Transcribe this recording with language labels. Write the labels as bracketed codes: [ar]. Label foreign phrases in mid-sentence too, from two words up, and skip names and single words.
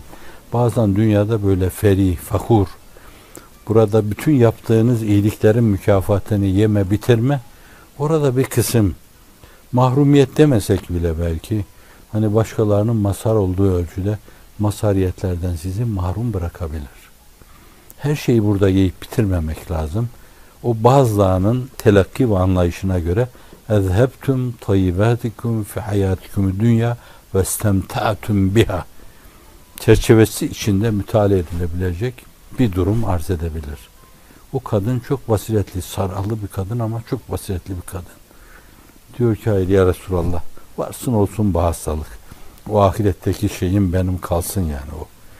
[tr] Bazen dünyada böyle ferih, fakur, burada bütün yaptığınız iyiliklerin mükafatını yeme, bitirme, orada bir kısım mahrumiyet demesek bile belki hani başkalarının mazhar olduğu ölçüde mazhariyetlerden sizi mahrum bırakabilir. Her şeyi burada yiyip bitirmemek lazım. O bazılarının telakki ve anlayışına göre [ar] اَذْهَبْتُمْ طَيِّبَاتِكُمْ فِي حَيَاتِكُمُ الدُّنْيَا وَاسْتَمْتَعْتُمْ بِهَا [tr] çerçevesi içinde müteala edilebilecek bir durum arz edebilir. O kadın çok basiretli, sarılı bir kadın ama çok basiretli bir kadın. Diyor ki hayır ya Resulallah, varsın olsun bu hastalık. O ahiretteki şeyim benim kalsın yani o.